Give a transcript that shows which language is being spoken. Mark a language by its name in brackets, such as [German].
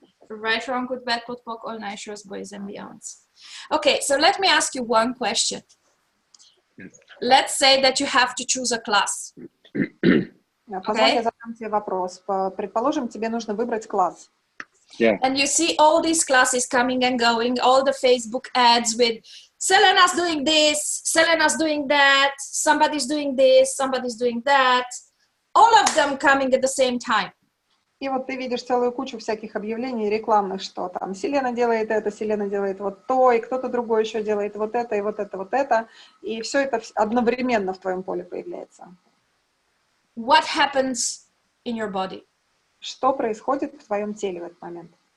[English] Right, wrong, good, bad, good, poc, all nine boys and beyonds. Okay, so let me ask you one question. Let's say that you have to choose a class. [Russian] Позволь, я задам тебе вопрос. Предположим, тебе нужно выбрать класс. [English] Yeah. And you see all these classes coming and going, all the Facebook ads with Selena's doing this, Selena's doing that, somebody's doing this, somebody's doing that, all of them coming at the same time. [Russian] И вот ты видишь целую кучу всяких объявлений рекламных, что там Селена делает это, Селена делает вот то, и кто-то другой еще делает вот это, и вот это, вот это, и все это одновременно в твоем поле появляется. [English] What happens in your body? [Russian] Что происходит в твоем теле в этот момент?